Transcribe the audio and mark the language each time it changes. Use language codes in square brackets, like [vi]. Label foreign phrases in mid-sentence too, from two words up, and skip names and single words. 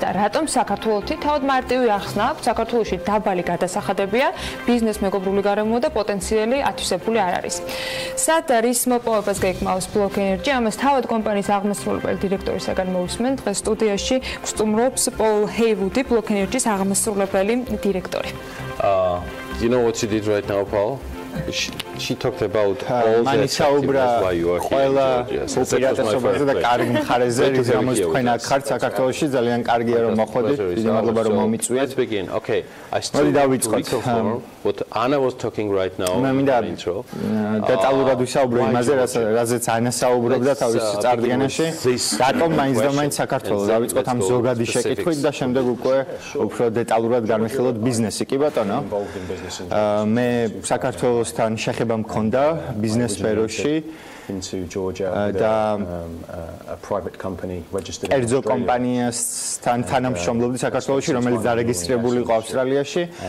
[ka] რატომ საქართველოში თავად მარტივი ახსნა აქვს, საქართველოში დაბალი გადასახადებია, ბიზნეს მეგობრული გარემო და პოტენციალი ათვისებული არ არის. სად არის მოპოვებას გეკმავს ბლოკ ენერჯი? ამას თავად კომპანიის აღმასრულებელი დირექტორისაგან მოვისმენთ. დღეს სტუდიაში გსტუმრობს პოლ ჰეივუდი, ბლოკ ენერჯის აღმასრულებელი დირექტორი. [en] You know what she did right now, Paul? She talked about all the why you are here. [ka] ოპერატორობაზე და კარგი მხარეზე, რამაც თქვენ აქ ხართ საქართველოში, ძალიან კარგია რომ მოხვდით. დიდი მადლობა რომ მომიწვიეთ. [en] Okay, I still [ka] დავიწყოთ. [en] What Anna was talking right now. [ka] მე მინდა დეტალურად ვისაუბრო იმაზე, რაზეც ანა საუბრობდა თავის წარდგენაში. რატომ მაინც და მაინც საქართველოს დავიწყოთ ამ ზოგადი შეკითხვით და შემდეგ უკვე უფრო დეტალურად განვიხილოთ ბიზნესი. კი ბატონო. მე საქართველოსთან შეხება მქონდა ბიზნეს სფეროში და კერძო კომპანიასთან თანამშრომლობდი საქართველოში, რომელიც დარეგისტრირებული იყო ავსტრალიაში.